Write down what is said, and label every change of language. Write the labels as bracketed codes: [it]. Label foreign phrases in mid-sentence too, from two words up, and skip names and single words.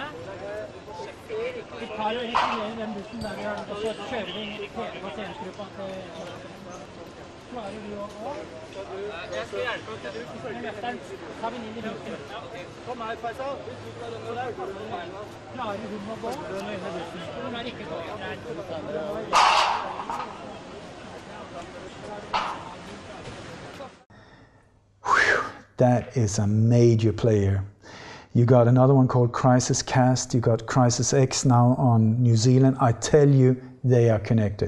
[no] Vi tar og retirerer den bussen der, Bjørn, og så kjører vi hele pasientgruppa til... Klarer du å gå? Jeg skal hjelpe til du. Med løfteren tar vi inn i bussen. Kom her, Faisal. Klarer hun å gå? Hun er ikke gå. [en] That is a major player. You got another one called Crisis Cast. You got Crisis X now on New Zealand. I tell you, they are connected.